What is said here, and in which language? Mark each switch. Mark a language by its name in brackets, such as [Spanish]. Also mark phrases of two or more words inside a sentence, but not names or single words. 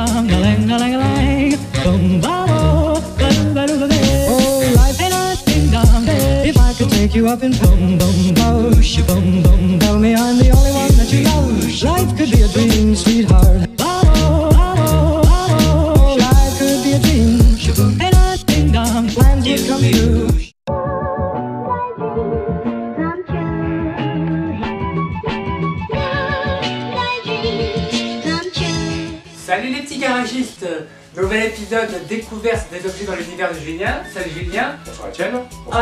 [English] Ding-a-ling-a-ling-a-ling, boom-ba-bo, ba-doo-ba-doo-ba-doo. Oh, life ain't a ding-dong. If I could take you up in boom, boom, boosh, boom, boom, tell me I'm the only one that you know. Life could be a dream, sweetheart. Ba-bo, ba-bo, ba-bo. Life could be a dream, ain't a ding-dong. Plans would come true. [French] Salut les petits garagistes, nouvel épisode découverte des objets dans l'univers de Julien. Salut Julien. Bonsoir Etienne. Bonsoir